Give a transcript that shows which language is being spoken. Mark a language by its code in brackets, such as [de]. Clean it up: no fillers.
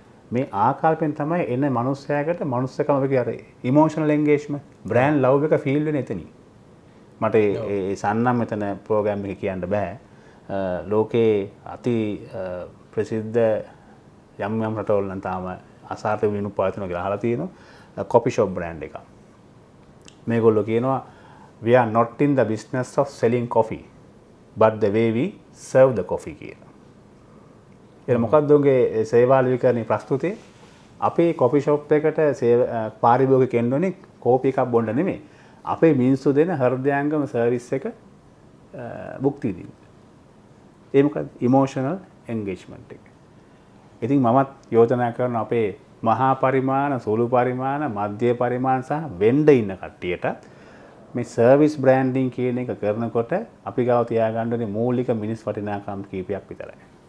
[si] මේ ආකල්පෙන් තමයි එන මනුස්සයාකට මනුස්සකම අපි අර ඉමෝෂනල් එන්ගේජ්මන්ට් බ්‍රෑන්ඩ් ලව් එක ෆීල් වෙන්නේ එතනින්. මට ඒ සන්නම් මෙතන ප්‍රෝග්‍රෑම් එක කියන්න බෑ. ලෝකේ අති ප්‍රසිද්ධ යම් යම් රටවල නම් තාම අසාර්ථක වෙනු පාතිනවා කියලා අහලා තියෙනවා කොෆි ෂොප් බ්‍රෑන්ඩ් එකක්. මේගොල්ලෝ කියනවා [en] we are not in the business of selling coffee but the way we serve the coffee [si] කියලා. ඒක මොකක්ද උගේ සේවාල විකරණේ ප්‍රස්තුතිය? අපේ කොෆි ෂොප් එකට පාරිභෝගික කෙනෙකුනේ කෝපි එකක් බොන්න නෙමෙයි. අපේ මිනිස්සු දෙන හෘදයාංගම සර්විස් එක භුක්ති විඳින්න. ඒ මොකක්ද? ඉමෝෂනල් එන්ගේජ්මන්ට් එක. ඉතින් මමත් යෝජනා කරන අපේ මහා පරිමාණ, සුළු පරිමාණ, මධ්‍ය පරිමාණ සහ වෙන්ඩ ඉන්න කට්ටියට මේ සර්විස් බ්‍රෑන්ඩින් කියන එක කරනකොට අපි ගාව තියාගන්න ඕනේ මූලික මිනිස් වටිනාකම් කීපයක් විතරයි.